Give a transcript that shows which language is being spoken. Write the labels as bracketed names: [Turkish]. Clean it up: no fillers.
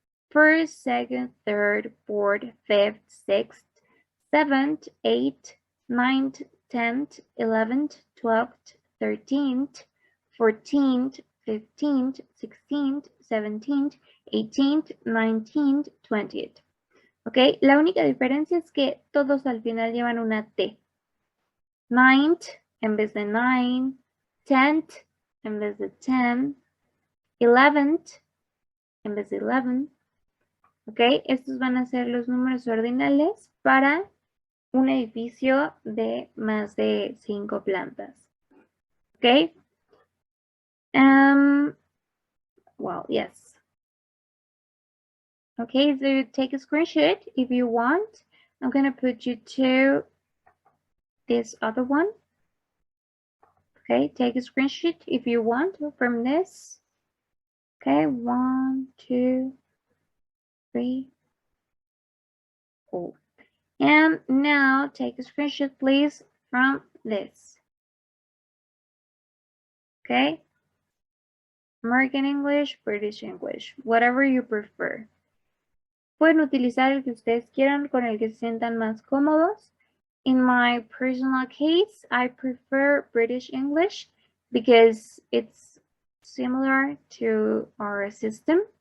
[English] First, second, third, fourth, fifth, sixth, 7th, 8th, 9th, 10th, 11th, 12th, 13th, 14th, 15th, 16th, 17th, 18th, 19th, 20th. [Spanish] Ok, la única diferencia es que todos al final llevan una T. 9th en vez de 9, 10th en vez de 10, 11th en vez de 11. Ok, estos van a ser los números ordinales para un edificio de más de 5 plantas. [English] Okay. Well, yes. Okay, so take a screenshot if you want. I'm going to put you to this other one. Okay, take a screenshot if you want from this. Okay, 1, 2, 3, 4. And now take a screenshot, please, from this. Okay? American English, British English, whatever you prefer. [Spanish] Pueden utilizar el que ustedes quieran, con el que se sientan más cómodos. [English] In my personal case, I prefer British English because it's similar to our system.